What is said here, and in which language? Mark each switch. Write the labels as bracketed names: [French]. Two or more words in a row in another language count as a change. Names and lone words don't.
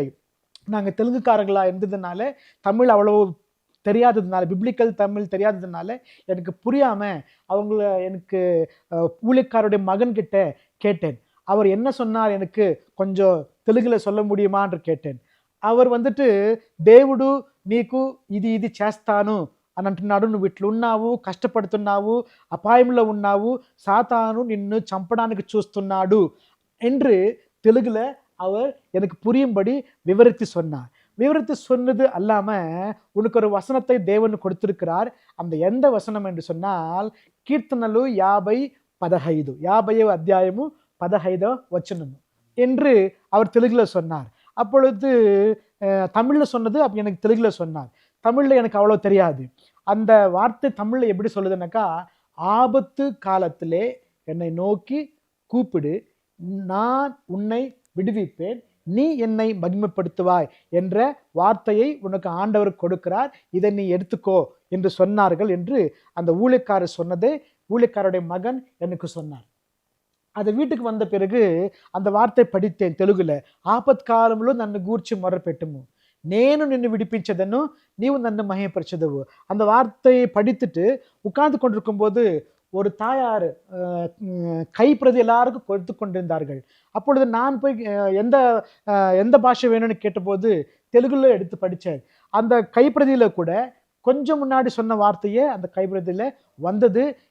[Tamil] நாங்கள் தெலுங்குக்காரர்களாக இருந்ததுனால, தமிழ் அவ்வளவு தெரியாததுனால, பிப்ளிக்கல் தமிழ் தெரியாததுனால எனக்கு புரியாமல் எனக்கு ஊழியக்காரருடைய மகன்கிட்ட கேட்டேன். அவர் என்ன சொன்னார், எனக்கு கொஞ்சம் தெலுங்குல சொல்ல முடியுமா என்று கேட்டேன். [Telugu] அவர் దేవుడు నీకు ఇది చేస్తాను అని అంటున్నాడు, నువ్వు ఇట్లున్నావు, కష్టపడుతున్నావు, అపాయంలో ఉన్నావు, சாத்தானு నిన్ను చంపడానికి చూస్తున్నాడు [Tamil] என்று தெலுங்குல அவர் எனக்கு புரியும்படி விவரித்து சொன்னார். விவரித்து சொன்னது அல்லாம உனக்கு ஒரு வசனத்தை தேவன் கொடுத்திருக்கிறார். அந்த எந்த வசனம் என்று சொன்னால் [Telugu] కీర్తనలు 50:15 50వ అధ్యాయము 15వ వచనము [Tamil] என்று அவர் தெலுங்குல சொன்னார். அப்பொழுது தமிழ்ல சொன்னது அப்ப எனக்கு தெலுங்குல சொன்னார். தமிழ்ல எனக்கு அவ்வளவு தெரியாது. அந்த வார்த்தை தமிழ்ல எப்படி சொல்லுதுன்னாக்கா, ஆபத்து காலத்திலே என்னை நோக்கி கூப்பிடு, நான் உன்னை விடுவிப்பேன், நீ என்னை மகிமைப்படுத்துவாய் என்ற வார்த்தையை உனக்கு ஆண்டவர் கொடுக்கிறார், இதை நீ எடுத்துக்கோ என்று சொன்னார்கள் என்று அந்த ஊழியக்காரர் சொன்னதை ஊழியக்காரருடைய மகன் எனக்கு சொன்னார். அது வீட்டுக்கு வந்த பிறகு அந்த வார்த்தை படித்தேன் தெலுங்குல. [Telugu] ఆపత్కాలంలో నన్ను గూర్చి మొరపెట్టుము, నేను నిన్ను విడిపించదను, నీవు నన్ను మహిమపరచదవు. [Tamil] அந்த வார்த்தையை படித்துட்டு உட்கார்ந்து கொண்டிருக்கும் போது ஒரு தாயார் கைப்பிரதி எல்லாருக்கும் கொடுத்து கொண்டிருந்தார்கள். அப்பொழுது நான் போய் எந்த பாஷை வேணும்னு கேட்டபோது தெலுங்குல எடுத்து படித்தேன். அந்த கைப்பிரதியில கூட கொஞ்சம் முன்னாடி சொன்ன வார்த்தையே அந்த கைப்பிரதியில வந்தது.